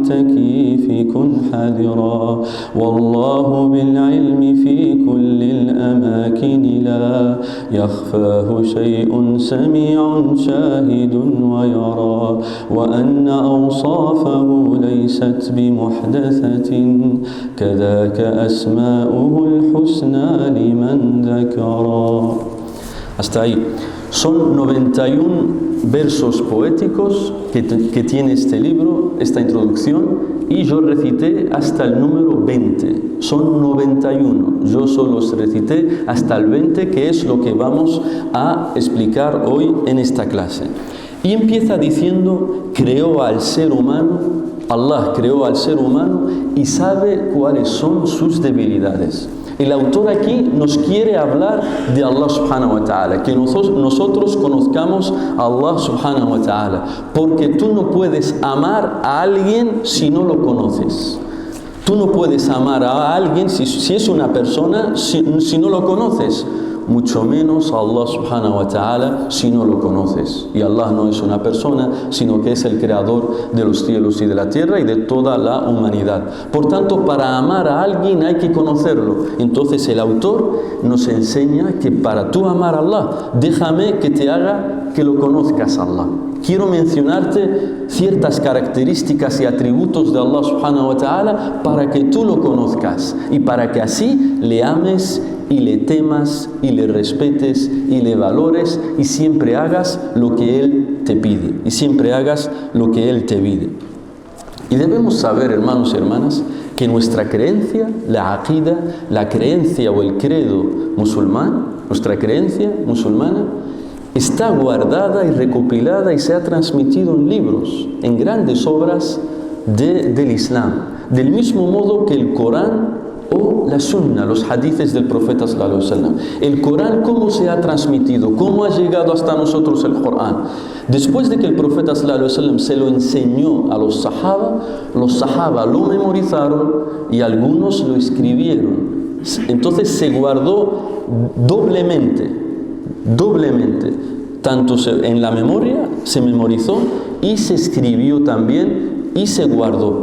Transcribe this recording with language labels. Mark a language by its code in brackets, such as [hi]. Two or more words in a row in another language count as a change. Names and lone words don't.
[ar] التكييف كن حذرا، والله بالعلم في كل الأمر الأماكن لا يخفاه شيء سميع شاهد ويرى وأن أوصافه ليست بمحدثة كذاك أسماؤه الحسنى لمن ذكرا. [es] Hasta ahí. Son 91 versos poéticos que tiene este libro, esta introducción, y yo recité hasta el número 20. Son 91. Yo solo recité hasta el 20, que es lo que vamos a explicar hoy en esta clase. Y empieza diciendo, creó al ser humano, Allah creó al ser humano y sabe cuáles son sus debilidades. El autor aquí nos quiere hablar de Allah [ar] سبحانه وتعالى, [es] que nosotros conozcamos a Allah [ar] سبحانه وتعالى, [es] porque tú no puedes amar a alguien si no lo conoces. Tú no puedes amar a alguien si es una persona si no lo conoces, mucho menos a Allah [ar] سبحانه وتعالى [es] si no lo conoces. Y Allah no es una persona, sino que es el creador de los cielos y de la tierra y de toda la humanidad. Por tanto, para amar a alguien hay que conocerlo. Entonces el autor nos enseña que para tú amar a Allah, déjame que te haga que lo conozcas a Allah. Quiero mencionarte ciertas características y atributos de Allah [ar] سبحانه وتعالى [es] para que tú lo conozcas y para que así le ames y le temas y le respetes y le valores y siempre hagas lo que Él te pide y siempre hagas lo que Él te pide. Y debemos saber, hermanos y hermanas, que nuestra creencia, la aqida, la creencia o el credo musulmán, nuestra creencia musulmana, está guardada y recopilada y se ha transmitido en libros, en grandes obras del Islam, del mismo modo que el Corán o la Sunna, los hadices del profeta [ar] صلى الله عليه وسلم. [es] El Corán, ¿cómo se ha transmitido? ¿Cómo ha llegado hasta nosotros el Corán? Después de que el profeta [ar] صلى الله عليه وسلم [es] se lo enseñó a los sahaba lo memorizaron y algunos lo escribieron. Entonces se guardó doblemente, tanto en la memoria se memorizó y se escribió también y se guardó.